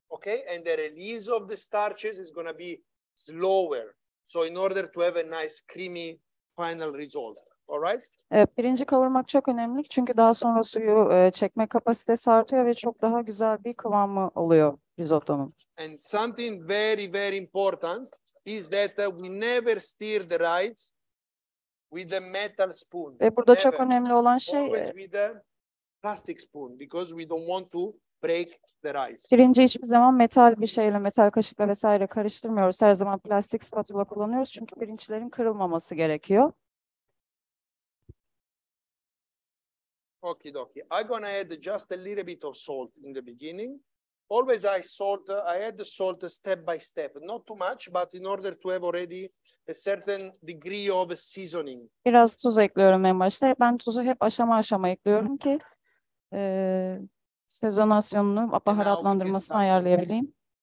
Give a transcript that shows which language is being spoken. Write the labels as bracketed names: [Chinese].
[English] Okay, and the release of the starches is going to be slower. So in order to have a nice creamy final result. All right. [Turkish] Pirinci kavurmak çok önemli çünkü daha sonra suyu çekme kapasitesi artıyor ve çok daha güzel bir kıvamı oluyor risottonun. [English] And something very, very important is that we never stir the rice with a metal spoon. [Turkish] Ve burada çok önemli olan şey [English] always with a plastic spoon because we don't want to break the rice. [Turkish] Pirinci hiçbir zaman metal bir şeyle, metal kaşıkla vesaire karıştırmıyoruz. Her zaman plastik spatula kullanıyoruz çünkü pirinçlerin kırılmaması gerekiyor. [English] Okay, dokie. I'm gonna add just a little bit of salt in the beginning. Always I add the salt step by step, not too much, but in order to have already a certain degree of seasoning. [Turkish] Biraz tuz ekliyorum en başta. Ben tuzu hep aşama aşama ekliyorum ki sezonasyonunu, baharatlandırmasını ayarlayabileyim.